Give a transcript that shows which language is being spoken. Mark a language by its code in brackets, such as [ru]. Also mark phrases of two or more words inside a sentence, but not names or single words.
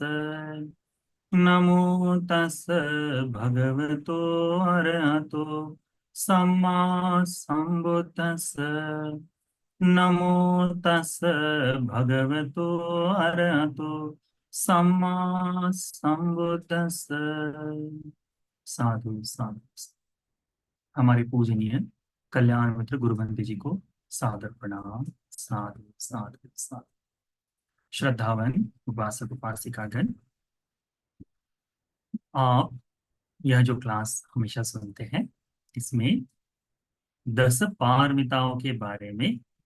[pi] नमो तस् भगवतो अरहतो सम्मा सम्बुद्धस्स। नमो तस् भगवतो अरहतो सम्मा सम्बुद्धस्स। साधु साधु। [hi] हमारे पूजनीय कल्याण मित्र गुरुवंत जी को सादर प्रणाम। [pi] साधु साधु साधु। [hi] श्रद्धावन उपासक उपासिकागण, आप यह जो क्लास हमेशा सुनते हैं, इसमें 10 पारमिताओं के बारे में,